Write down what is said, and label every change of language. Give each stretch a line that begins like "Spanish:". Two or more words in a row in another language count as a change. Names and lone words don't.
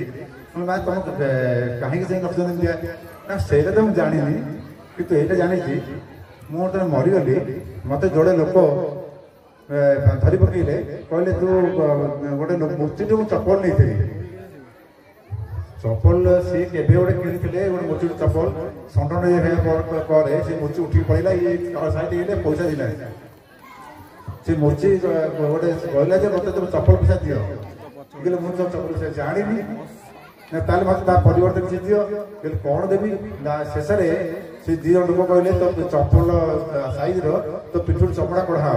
Odia: ମା ତମ କାହିଁକି ଯାଇ ରଖିଛନ୍ତି ଏମିତିଆ ନା ସେଇଟା ତ ମୁଁ ଜାଣିନି, କିନ୍ତୁ ଏଇଟା ଜାଣିଛି ମୁଁ ଯେତେବେଳେ ମରିଗଲି ମୋତେ ଯୋଡ଼େ ଲୋକ ଧରି ପକେଇଲେ, କହିଲେ ତୁ ଗୋଟେ ମୂର୍ତ୍ତିଠୁ ମୁଁ ଚପଲ ନେଇଥିଲି। ଚପଲ ସେ କେବେ ଗୋଟେ किଣିଥିଲେ ଗୋଟେ ମୋଚି ଚପଲ ସଣ୍ଡନ ପରେ ସେ ମୋଚି ଉଠିକି ପଳେଇଲା ଇଏ ସାଇଡ୍ ହେଇଗଲେ ପଇସା ଦିଲା ସେ ମୋଚି ଗୋଟେ କହିଲା ଯେ ମୋତେ ତମ ଚପଲ ପଇସା ଦିଅ କହିଲେ ମୁଁ ତ ଚପଲ ପଇସା ଜାଣିନି ନା ତାହେଲେ ମୋତେ ତା ପରିବର୍ତ୍ତେ କିଛି ଦିଅ କହିଲେ କ'ଣ ଦେବି ନା ଶେଷରେ ସେ ଦି ଜଣ ଲୋକ କହିଲେ ତ ଚପଲ ସାଇଜ୍ର ତ ପିଠୁରୁ ଚମଡ଼ା କଢ଼ା ହବ